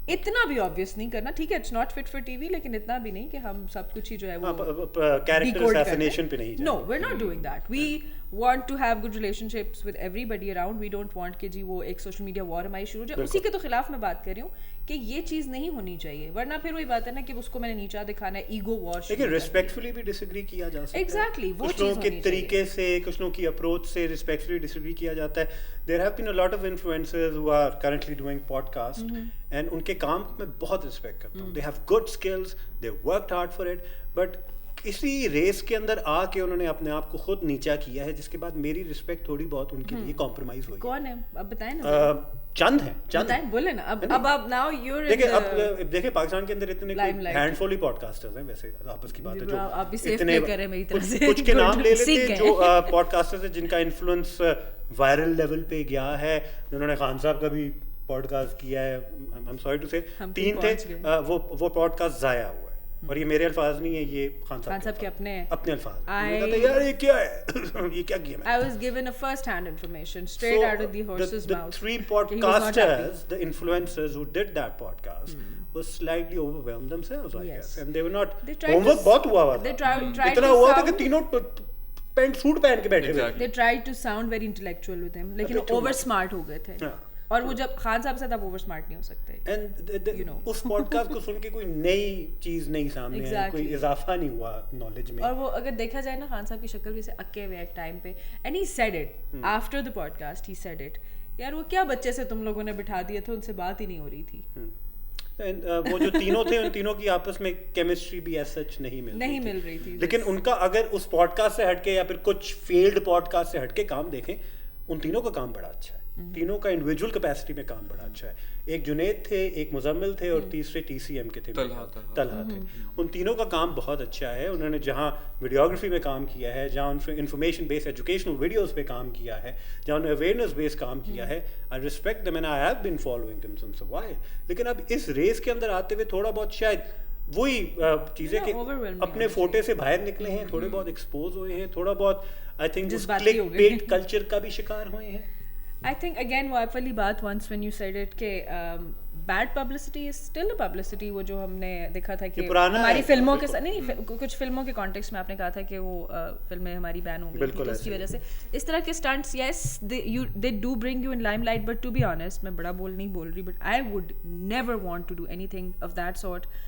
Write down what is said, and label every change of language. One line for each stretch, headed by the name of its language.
Urdu: اتنا بھی آبویس نہیں کرنا, ٹھیک ہے
English: it's not fit for TV,
Urdu: لیکن اتنا بھی نہیں کہ ہم سب کچھ ہی جو ہے وہ کیریکٹر اساسینیشن پہ نہیں.
English: No, we're not doing that. We want to have good relationships with everybody around. We don't want
Urdu: کہ جی وہ ایک سوشل میڈیا وار ہماری شروع ہو جائے. اسی کے تو خلاف میں بات کر رہی ہوں کہ یہ چیز نہیں ہونی چاہیے, ورنہ پھر وہی بات ہے نا کہ اس کو میں نے نیچا دکھانا ہے, ایگو وار. لیکن ریسپیکٹفلی بھی ڈس ایگری کیا جا سکتا ہے. ایگزیکٹلی وہ کچھ لوگوں کے طریقے سے, کچھ لوگوں کی اپروچ سے ریسپیکٹفلی ڈس ایگری کیا جاتا ہے.
English: There have been a lot of influencers who are currently doing podcast and
Urdu: ان کے کام کو میں بہت ریسپیکٹ کرتا ہوں.
English: They have good skills, they worked hard for it, but
Urdu: اسی ریس کے اندر آ کے انہوں نے اپنے آپ کو خود نیچا کیا ہے, جس کے بعد میری رسپیکٹ تھوڑی بہت ان کے لیے کمپرومائز ہوئی. کون ہے اب بتائیں نا, چند ہیں, چند بولے نا. اب آپ
English: now you
Urdu: دیکھیں, اب دیکھیں پاکستان کے اندر اتنے ہینڈ فل ہی پوڈ کاسٹرز ہیں ویسے آپس کی بات ہے, جو آپ بھی سیف پلے کر رہے ہیں میری طرف سے. کچھ کے نام لے لیتے ہیں جو پوڈ کاسٹرز ہیں جن کا انفلوئنس وائرل لیول پہ گیا ہے. انہوں نے خان صاحب کا بھی پوڈ کاسٹ کیا ہے,
English: I am sorry to سے
Urdu: 3 تھے, وہ پوڈ کاسٹ ضائع ہوا ہے. اور یہ میرے الفاظ نہیں ہے, یہ خان صاحب کے اپنے الفاظ. یار یہ کیا ہے, یہ کیا کیا.
English: I was given a first hand information straight out of the horse's mouth. The 3 podcasters, the influencers who did that podcast was slightly overwhelmed themselves, I guess, and they were not.
Urdu: Homework بہت ہوا تھا, اتنا ہوا تھا کہ تینوں pant suit پہن کے بیٹھے ہوئے.
English: They tried to sound very intellectual with him, لیکن over smart ہو گئے تھے.
Urdu: اور وہ جب خان صاحب سے تب اوور اسمارٹ نہیں ہو سکتے. اس پوڈ کاسٹ کو سن کے کوئی نئی چیز نہیں سامنے آئی, کوئی اضافہ نہیں ہوا نالج میں. اور وہ اگر دیکھا جائے نا, خان صاحب کی شکل بھی سے اکے ہوئے ایک ٹائم پہ,
English: and he said it after the podcast, he said it,
Urdu: یار وہ کیا بچے سے تم لوگوں نے بٹھا دیے تھے, ان سے بات ہی نہیں ہو رہی تھی. وہ جو تینوں تھے ان تینوں کی آپس میں کیمسٹری بھی ایز سچ نہیں مل رہی تھی. لیکن ان کا اگر اس پوڈ کاسٹ سے ہٹ کے یا پھر کچھ فیلڈ پوڈ کاسٹ سے ہٹ کے کام دیکھیں, ان تینوں کا کام بڑا اچھا ہے. تینوں کا انڈیویجول کیپیسٹی میں کام بڑا اچھا ہے. ایک جنید تھے, ایک مزمل تھے, اور تیسرے TCM کے تھے, طلحہ تھے. ان تینوں کا کام بہت اچھا ہے. انہوں نے جہاں ویڈیوگرافی میں کام کیا ہے, جہاں انفارمیشن بیس ایجوکیشنل ویڈیوز پہ کام کیا ہے, جہاں انہوں نے اویئرنیس بیس کام کیا ہے,
English: I respect them and I have been following them since a while.
Urdu: لیکن اب اس ریس کے اندر آتے ہوئے تھوڑا بہت شاید وہی چیزیں کہ اپنے فوٹے سے باہر نکلے ہیں, تھوڑے بہت ایکسپوز ہوئے ہیں, تھوڑا بہت I think click bat culture کا بھی شکار ہوئے ہیں.
English: I think again
Urdu: وہ والی بات
English: once when you said it کہ bad publicity is still a publicity.
Urdu: وہ جو ہم نے دیکھا تھا کہ ہماری فلموں کے نہیں, کچھ فلموں کے کانٹیکسٹ میں آپ نے کہا تھا کہ وہ فلمیں ہماری بین ہوں گی تو اس کی وجہ سے اس طرح کے
English: stunts, yes they do bring you in limelight,
Urdu: but to be honest میں بڑا نہیں بول رہی,
English: but I would never want to do anything of that sort